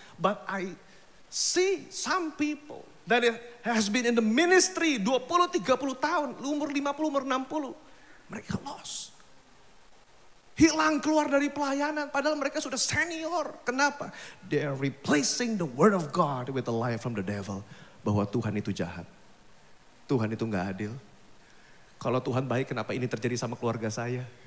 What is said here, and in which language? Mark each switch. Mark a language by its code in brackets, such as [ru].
[en] But I see some people that has been in the ministry 20-30 [id] tahun, umur 50, umur 60. Mereka [en] lost. [id] Hilang, keluar dari pelayanan padahal mereka sudah senior. Kenapa? [en] They are replacing the word of God with a lie from the devil. [id] Bahwa Tuhan itu jahat. Tuhan itu gak adil. Kalau Tuhan baik, kenapa ini terjadi sama keluarga saya?